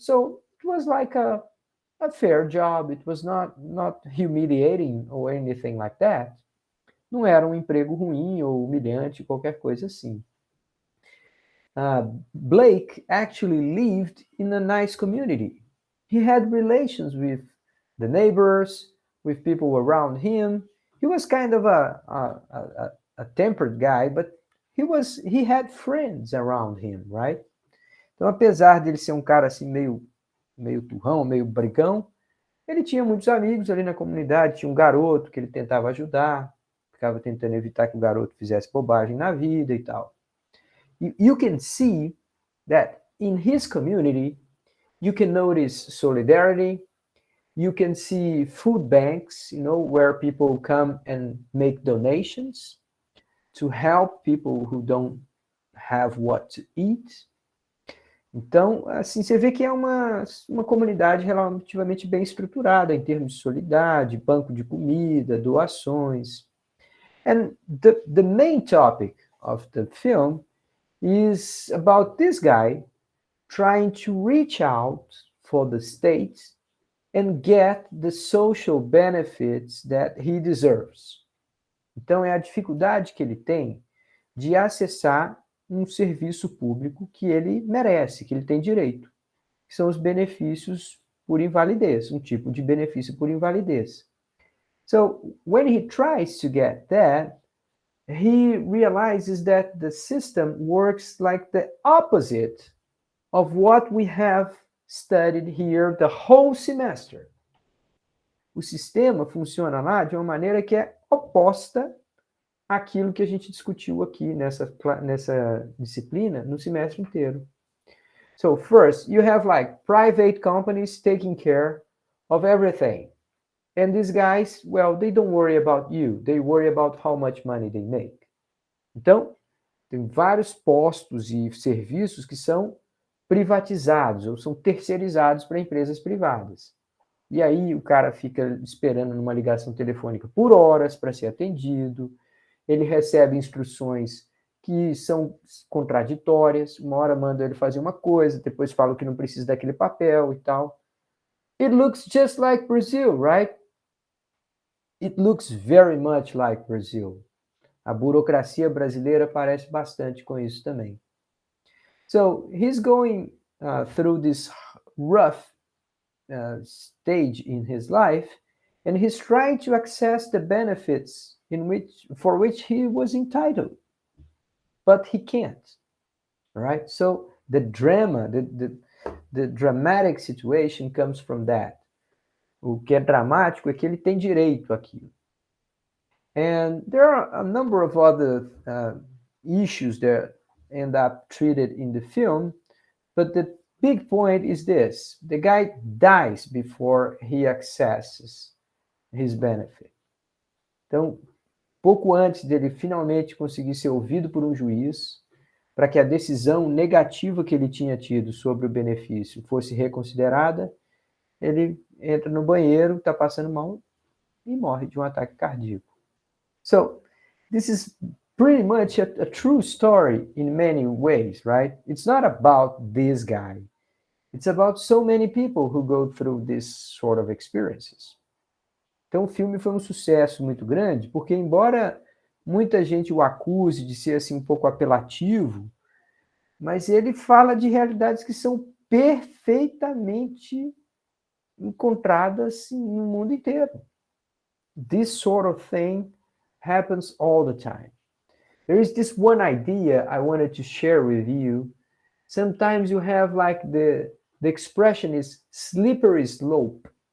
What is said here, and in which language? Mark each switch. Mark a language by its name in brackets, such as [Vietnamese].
[English] So it was like a fair job. It was not humiliating or anything like that. [Portuguese] Não era um emprego ruim ou humilhante, qualquer coisa assim. [English] Blake actually lived in a nice community. He had relations with the neighbors, with people around him. He was kind of a tempered guy, but he had friends around him, right? [Portuguese] Então, apesar dele ser um cara assim meio turrão, meio brigão, ele tinha muitos amigos ali na comunidade, tinha um garoto que ele tentava ajudar, ficava tentando evitar que o garoto fizesse bobagem na vida e tal. [English] You can see that in his community, you can notice solidarity. You can see food banks, where people come and make donations to help people who don't have what to eat. [Portuguese] Então, assim, você vê que é uma comunidade relativamente bem estruturada em termos de solidariedade, banco de comida, doações. [English] And the main topic of the film is about this guy trying to reach out for the state and get the social benefits that he deserves. [Portuguese] Então, é a dificuldade que ele tem de acessar um serviço público que ele merece, que ele tem direito, que são os benefícios por invalidez, um tipo de benefício por invalidez. [English] So, when he tries to get that, he realizes that the system works like the opposite of what we have studied here the whole semester. [Portuguese] O sistema funciona lá de uma maneira que é oposta àquilo que a gente discutiu aqui nessa disciplina no semestre inteiro. [English] So first, you have like private companies taking care of everything. And these guys, well, they don't worry about you. They worry about how much money they make. [Portuguese] Então, tem vários postos e serviços que são privatizados ou são terceirizados para empresas privadas. E aí o cara fica esperando numa ligação telefônica por horas para ser atendido, ele recebe instruções que são contraditórias, uma hora manda ele fazer uma coisa, depois fala que não precisa daquele papel e tal. [English] It looks just like Brazil, right? It looks very much like Brazil. [Portuguese] A burocracia brasileira parece bastante com isso também. [English] So he's going through this rough stage in his life, and he's trying to access the benefits for which he was entitled, but he can't. Right? So the drama, the dramatic situation comes from that. [Portuguese] O que é dramático é que ele tem direito àquilo. [English] And there are a number of other issues that end up treated in the film. But the big point is this: the guy dies before he accesses his benefit. [Portuguese] Então, pouco antes dele finalmente conseguir ser ouvido por um juiz, para que a decisão negativa que ele tinha tido sobre o benefício fosse reconsiderada, ele entra no banheiro, está passando mal e morre de um ataque cardíaco. [English] So, this is pretty much a true story in many ways, right? It's not about this guy. It's about so many people who go through this sort of experiences. [Portuguese] Então, o filme foi um sucesso muito grande, porque embora muita gente o acuse de ser assim um pouco apelativo, mas ele fala de realidades que são perfeitamente encontradas no mundo inteiro. [English] This sort of thing happens all the time. There is this one idea I wanted to share with you. Sometimes you have like the expression is slippery slope.